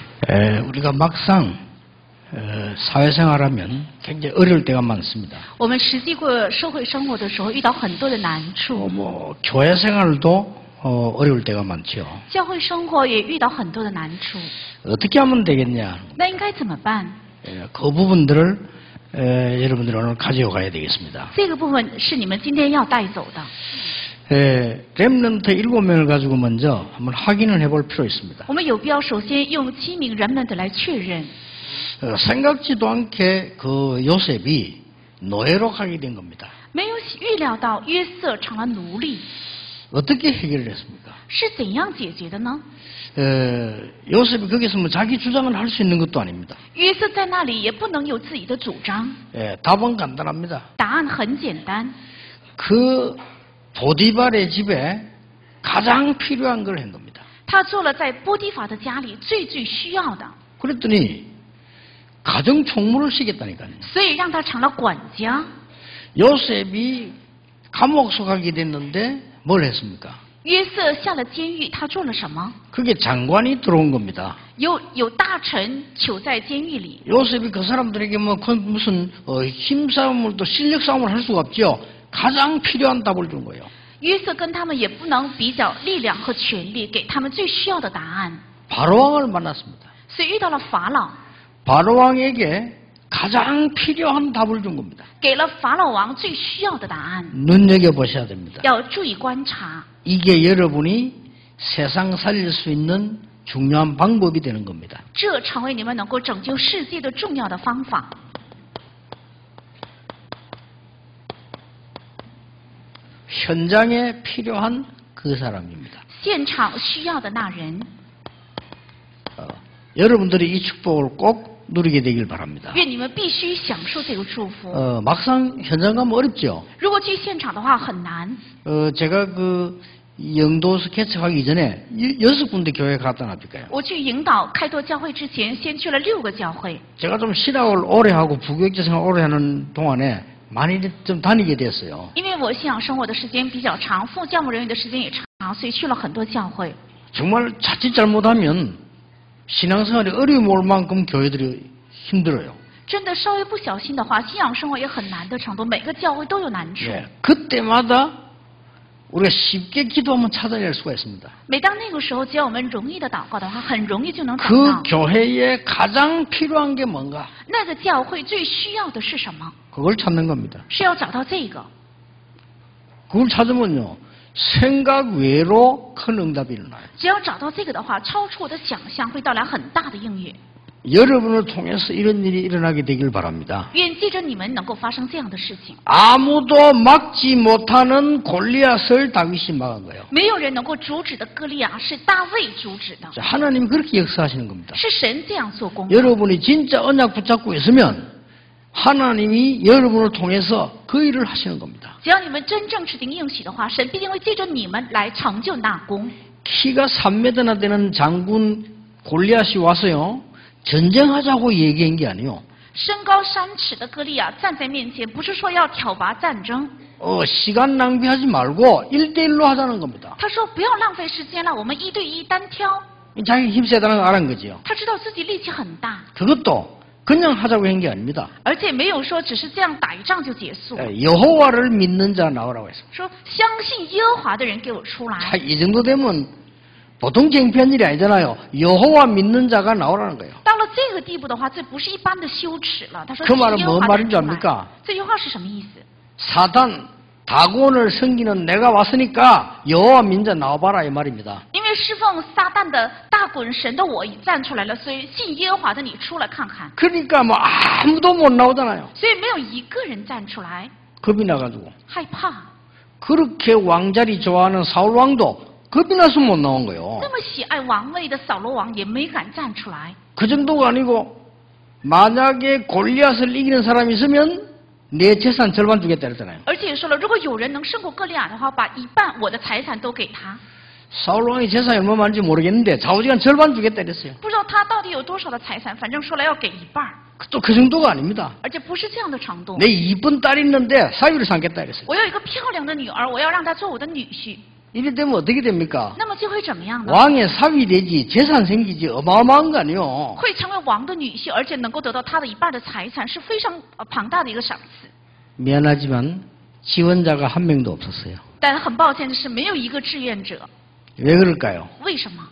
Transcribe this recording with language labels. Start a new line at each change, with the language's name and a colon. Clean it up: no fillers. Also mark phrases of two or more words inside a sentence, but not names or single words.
Korean: 우리가 막상 사회생활하면 굉장히 어려울 때가 많습니다.
Chinese: 我们实际过社会生活的时候，遇到很多的难处。
Korean: 교회생활도 어려울 때가 많죠.
Chinese: 教会生活也遇到很多的难处。
Korean: 어떻게 하면 되겠냐?
Chinese: 那应该怎么办？
Korean: 그 부분들을 여러분들이 오늘 가져가야 되겠습니다.
Chinese: 这个部分是你们今天要带走的。
Korean: 렘넌트 7명을 가지고 먼저 한번 확인을 해볼 필요 있습니다.
Chinese: 我们有必要首先用7名 remnant 来确认。
Korean: 생각지도 않게 그 요셉이 노예로 가게 된 겁니다.
Chinese: 没有预料到约瑟成了奴隶，
Korean: 어떻게 해결을 했습니까?
Chinese: 是怎样解决的呢？
Korean: 요셉이 거기서 뭐 자기 주장을 할 수 있는 것도 아닙니다.
Chinese: 约瑟在那里也不能有自己的主张。
Korean: 답은 간단합니다.
Chinese: 答案很简单，
Korean: 그 보디발의 집에 가장 필요한 걸 한 겁니다.
Chinese: 他做了在波提法的家里最需要的，
Korean: 그랬더니 가정 총무를 시켰다니까요.
Chinese: 所以让他成了管家。
Korean: 요셉이 감옥 속하게 됐는데 뭘 했습니까?
Chinese: 约瑟下了监狱，他做了什么？
Korean: 그게 장관이 들어온 겁니다.
Chinese: 有大臣囚在监狱里，
Korean: 요셉이 그 사람들에게 무슨 힘싸움을 또 실력 싸움을 할 수가 없죠. 가장 필요한 답을 준 거예요.
Chinese: 约瑟跟他们也不能比较力量和权力，给他们最需要的答案。
Korean: 바로왕을 만났습니다.
Chinese: 所以遇到了法老，
Korean: 바로왕에게 가장 필요한 답을 준 겁니다.
Chinese: 给了法老王最需要的答案。
Korean: 눈여겨보셔야 됩니다.
Chinese: 要注意观察，
Korean: 이게 여러분이 세상 살릴 수 있는 중요한 방법이 되는 겁니다.
Chinese: 这成为你们能够拯救世界的重要的方法。
Korean: 현장에 필요한 그 사람입니다.
Chinese: 现场需要的那人，
Korean: 여러분들이 이 축복을 꼭 누리게 되길 바랍니다.
Chinese: 愿你们必须享受这个祝福。
Korean: 막상 현장 가면 어렵죠.
Chinese: 如果去现场的话很难。
Korean: 제가 그 영도 스케치 하기 전에 6군데 교회 갔다 놨을까요?
Chinese: 我去引导开拓教会之前，先去了6个教会。
Korean: 제가 좀 신학을 오래 하고 부교육자 생활 오래 하는 동안에 많이 좀 다니게 됐어요.
Chinese: 因为我信仰生活的时间比较长，副教牧人员的时间也长，所以去了很多教会。
Korean: 정말 자칫 잘못하면 신앙생활이 어려움 올 만큼 교회들이 힘들어요.
Chinese: 真的稍微不小心的话，信仰生活也很难的程度，每个教会都有难处。
Korean: 그때마다 우리가 쉽게 기도하면 찾아낼 수가 있습니다.
Chinese: 每当那个时候，只要我们容易的祷告的话，很容易就能找
Korean: 그
Chinese: 到。
Korean: 교회에 가장 필요한 게 뭔가?
Chinese: 那个教会最需要的是什么？
Korean: 그걸 찾는 겁니다.
Chinese: 是要找到这个。
Korean: 그걸 찾으면요, 생각 외로 큰 응답이 일어나요.
Chinese: 只要找到这个的话，超出我的想象，会带来很大的应允。
Korean: 여러분을 통해서 이런 일이 일어나게 되길 바랍니다.
Chinese: 愿借着你们能够发生这样的事情。
Korean: 아무도 막지 못하는 골리앗을 다윗이 막은 거예요.
Chinese: 没有人能够阻止的歌利亚是大卫阻止的，
Korean: 하나님이 그렇게 역사하시는 겁니다.
Chinese: 是神这样做工。
Korean: 여러분이 진짜 언약 붙잡고 있으면 하나님이 여러분을 통해서 그 일을 하시는 겁니다.
Chinese: 只要你们真正持定应许的话，神必定会借着你们来成就那功。
Korean: 키가 3m나 되는 장군 골리앗이 와서요, 전쟁하자고 얘기한 게 아니에요.
Chinese: 身高3尺的歌利亚站在面前，不是说要挑拔战争，
Korean: 시간 낭비하지 말고 1대1로 하자는 겁니다.
Chinese: 他说不要浪费时间了，我们1对1单挑。
Korean: 자기 힘 세다는 걸 알은 거지요.
Chinese: 他知道自己力气很大，
Korean: 그것도 그냥 하자고 한 게 아닙니다.
Chinese: 而且没有说只是这样打一仗就结束，
Korean: 여호와를 믿는 자 나오라고 했습니다.
Chinese: 说相信耶和华的人给我出来。
Korean: 이 정도 되면 보통 창피한 일이 아니잖아요. 여호와 믿는 자가 나오라는 거예요.
Chinese: 到了这个地步的话，这不是一般的羞耻了。他说
Korean: 그
Chinese: 信
Korean: 말은
Chinese: 耶和
Korean: 뭔
Chinese: 华的人
Korean: 말인
Chinese: 出
Korean: 줄
Chinese: 来。
Korean: 압니까?
Chinese: 这句话是什么意思？
Korean: 사단 다곤을 섬기는 내가 왔으니까 여호와 믿는 자 나와봐라 이 말입니다.
Chinese: 因为侍奉撒旦的大滚神的我站出来了，所以信耶和华的你出来看看。
Korean: 그러니까 뭐 아무도 못 나오잖아요.
Chinese: 所以没有一个人站出来，
Korean: 겁이 나가지고.
Chinese: 害怕。
Korean: 그렇게 왕자리 좋아하는 사울 왕도 겁이 나서 못 나온 거예요.
Chinese: 那么喜爱王位的扫罗王也没敢站出来。
Korean: 그 정도가 아니고 만약에 골리앗을 이기는 사람이 있으면 내 재산 절반 주겠다 그랬잖아요.
Chinese: 而且也说了，如果有人能胜过歌利亚的话，把1半我的财产都给他。
Korean: 사울 왕이 재산이 얼마 많은지 모르겠는데 좌우지간 절반 주겠다 그랬어요.
Chinese: 不知道他到底有多少的财产，反正说了要给1半，
Korean: 또 그 정도가 아닙니다.
Chinese: 而且不是这样的程度。
Korean: 내 이쁜 딸이 있는데 사위를 삼겠다 그랬어요.
Chinese: 我有一个漂亮的女儿，我要让她做我的女婿。
Korean: 이래 되면 어떻게 됩니까?
Chinese: 那么就会怎么样呢？
Korean: 왕의 사위 되지, 재산 생기지, 어마어마한 거 아니요.
Chinese: 会成为王的女婿，而且能够得到他的一半的财产，是非常庞大的一个赏赐。
Korean: 미안하지만 지원자가 한 명도 없었어요.
Chinese: 但很抱歉的是，没有一个志愿者。
Korean: 왜 그럴까요?
Chinese: 为什么？